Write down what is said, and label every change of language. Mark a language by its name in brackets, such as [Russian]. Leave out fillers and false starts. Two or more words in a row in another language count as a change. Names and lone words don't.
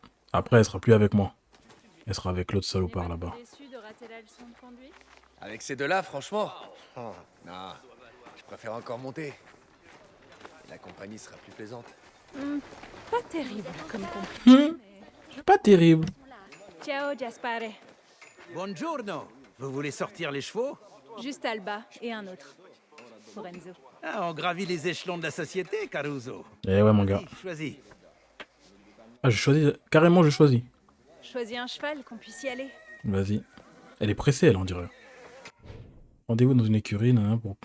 [French] Après, elle sera plus avec moi. Elle sera avec l'autre salopard là-bas. Déçu de rater la leçon de conduite? Avec ces deux-là, franchement. Oh, non, je préfère encore monter. La compagnie sera plus plaisante. Pas terrible comme compliment. Pas terrible. [Italian] Ciao, Gaspare. Buongiorno. [French] Vous voulez sortir les chevaux? Juste Alba et un autre. Pour Enzo. Ah, on gravit les échelons de la société, Caruso. Eh ouais, mon gars. Vas-y, choisis. Ah, je choisis. Carrément, je choisis. Choisis un cheval, qu'on puisse y aller. Vas-y. Elle est pressée, elle, on dirait. Rendez-vous dans une écurie, nan, pour...